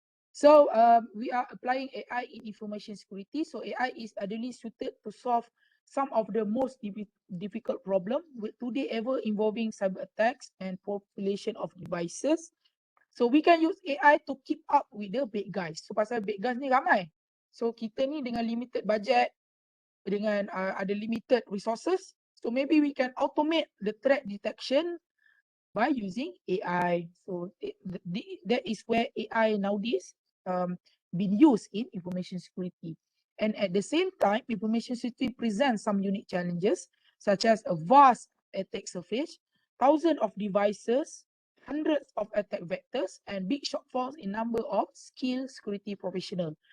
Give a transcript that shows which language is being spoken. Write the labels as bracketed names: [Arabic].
[English] So we are applying AI in information security. So AI is ideally suited to solve some of the most difficult problem with today ever involving cyber attacks and population of devices. So we can use AI to keep up with the bad guys. [Malay] So pasal bad guys ni ramai. So kita ni dengan limited budget, dengan ada limited resources. [English] So maybe we can automate the threat detection by using AI. So that is where AI nowadays been used in information security. And at the same time, information security presents some unique challenges, such as a vast attack surface, thousands of devices, hundreds of attack vectors, and big shortfalls in number of skilled security professional.